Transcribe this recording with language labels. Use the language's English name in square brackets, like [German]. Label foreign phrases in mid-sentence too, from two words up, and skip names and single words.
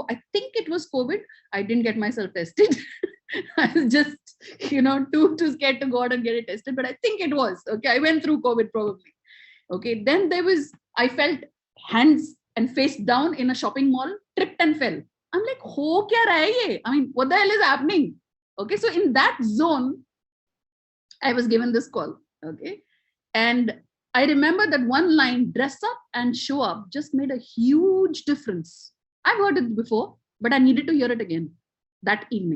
[English] I think it was COVID. I didn't get myself tested. I was just, too scared to go out and get it tested, but I think it was. Okay. I went through COVID probably. Okay. Then I felt hands and face down in a shopping mall, tripped and fell. I'm like, [Hindi] हो क्या रहा है ये? [English] I mean, what the hell is happening? Okay. So in that zone, I was given this call. Okay. And I remember that one line, dress up and show up, just made a huge difference. I've heard it before, but I needed to hear it again that evening.